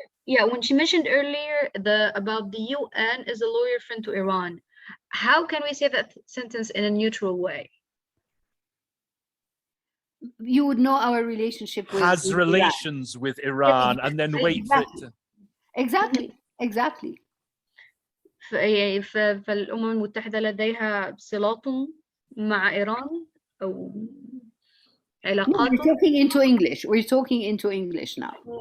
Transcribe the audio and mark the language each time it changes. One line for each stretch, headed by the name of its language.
English: earlier, when she mentioned earlier about the UN as a loyal friend to Iran, how can we say that sentence in a neutral way? You would know our relationship with has relations with Iran, and then wait for it to... Exactly.
Arabic: فالأمم المتحدة لديها صلات مع إيران أو علاقات.
English: We're talking into English now.